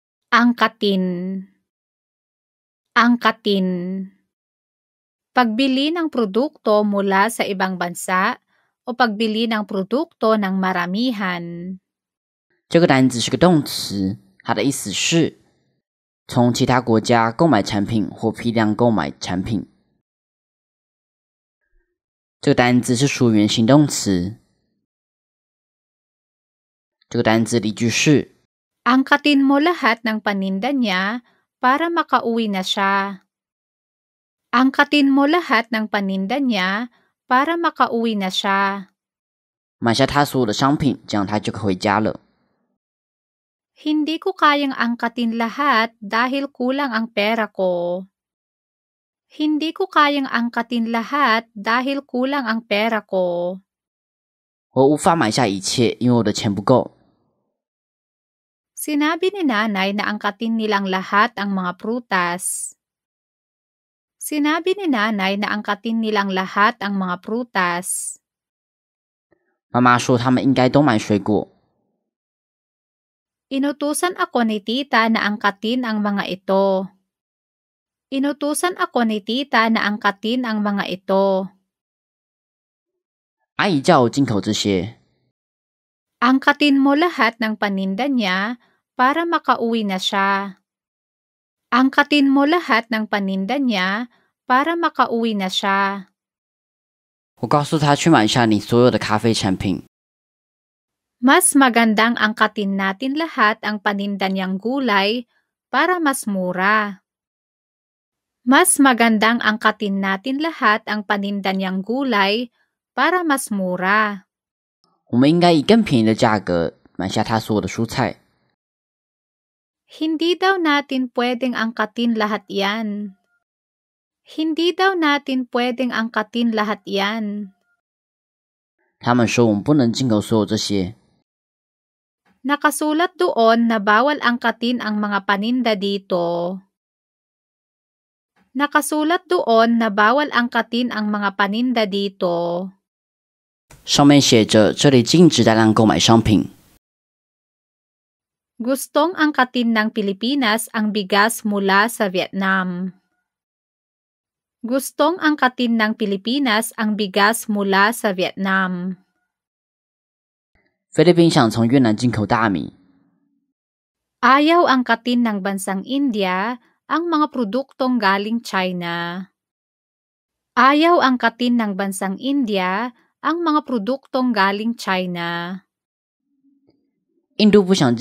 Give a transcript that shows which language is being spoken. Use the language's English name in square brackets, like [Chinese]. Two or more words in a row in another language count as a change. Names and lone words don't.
[Filipino] Angkatin. Angkatin. Pagbili ng produkto mula sa ibang bansa o pagbili ng produkto ng maramihan. [Chinese] 这个单词是个动词，它的意思是从其他国家购买产品或批量购买产品。这个单词是属于原形动词。这个单词例句是 [Filipino] Angkatin mo lahat ng paninda niya para makauwi na siya. Angkatin mo lahat ng paninda niya para makauwi na siya. [Chinese] 买下他所有的商品，这样他就可以回家了。 [Filipino] Hindi ko kayang angkatin lahat dahil kulang ang pera ko. Hindi ko kayang angkatin lahat dahil kulang ang pera ko. [Chinese] 我无法买下一切，因为我的钱不够。 [Filipino] Sinabi ni nanay na angkatin nilang lahat ang mga prutas. Sinabi ni nanay na angkatin nilang lahat ang mga prutas. [Chinese] 妈妈说他们应该都买水果。 [Filipino] Inutusan ako ni tita na angkatin ang mga ito. Inutusan ako ni tita na angkatin ang mga ito. [Chinese] 阿姨叫我进口这些。 [Filipino] Angkatin mo lahat ng paninda niya para makauwi na siya. Angkatin mo lahat ng paninda niya para makauwi na siya. [Chinese] 我告诉他去买下你所有的咖啡产品。 [Filipino] Mas magandang angkatin natin lahat ang paninda niyang gulay para mas mura. Mas magandang angkatin natin lahat ang paninda niyang gulay para mas mura. [Chinese] 我们应该以更便宜的价格买下他所有的蔬菜。 [Filipino] Hindi daw natin pwedeng angkatin lahat yan. Hindi daw natin pwedeng angkatin lahat yan. [Chinese] 他们说我们不能进口所有这些。 [Filipino] Nakasulat doon na bawal angkatin ang mga paninda dito. Nakasulat doon na bawal angkatin ang mga paninda dito. [Chinese] 上面写着这里禁止大量购买商品。 [Filipino] Gustong angkatin ng Pilipinas ang bigas mula sa Vietnam. Gustong angkatin ng Pilipinas ang bigas mula sa Vietnam. [Chinese] 菲律宾想从越南进口大米。 [Filipino] Ayaw angkatin ng bansang India ang mga produktong galing China. Ayaw angkatin ng bansang India ang mga produktong galing China.